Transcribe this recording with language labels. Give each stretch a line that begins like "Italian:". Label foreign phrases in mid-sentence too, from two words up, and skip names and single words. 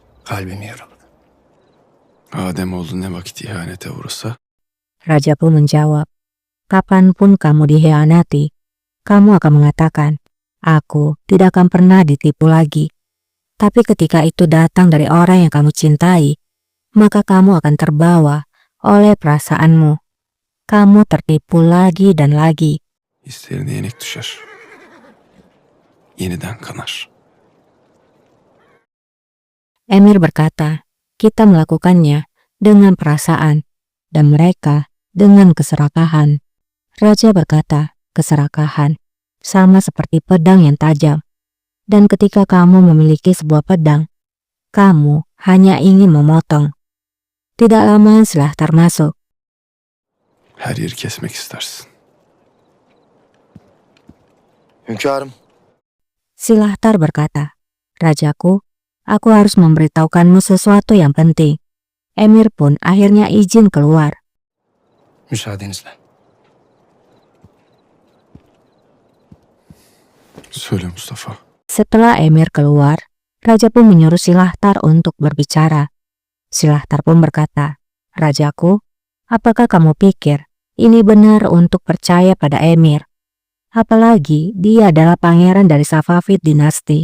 Turkish: kalbim yarıldı. Ademoğlu ne vakit ihanete uğrasa,
Indonesian: Raja pun menjawab, kapanpun kamu dikhianati, kamu akan mengatakan, aku tidak akan pernah ditipu lagi. Tapi ketika itu datang dari orang yang kamu cintai, maka kamu akan terbawa oleh perasaanmu. Kamu tertipu lagi dan lagi.
Turkish: hislerine yenik düşer. Yeniden kanar.
Indonesian: Emir berkata, kita melakukannya dengan perasaan, dan mereka dengan keserakahan. Raja berkata, keserakahan, sama seperti pedang yang tajam. Dan ketika kamu memiliki sebuah pedang, kamu hanya ingin memotong. Tidak lama Silahtar masuk.
Turkish: Her yeri kesmek istersin. Hünkârım,
Indonesian: Silahtar berkata, Rajaku, aku harus memberitahukanmu sesuatu yang penting. Emir pun akhirnya izin keluar.
Turkish: müsaadenizle. Söyle Mustafa.
Indonesian: Setelah Emir keluar, Raja pun menyuruh Silahtar untuk berbicara. Silahtar pun berkata, Rajaku, apakah kamu pikir ini benar untuk percaya pada Emir? Apalagi dia adalah pangeran dari Safavid dinasti.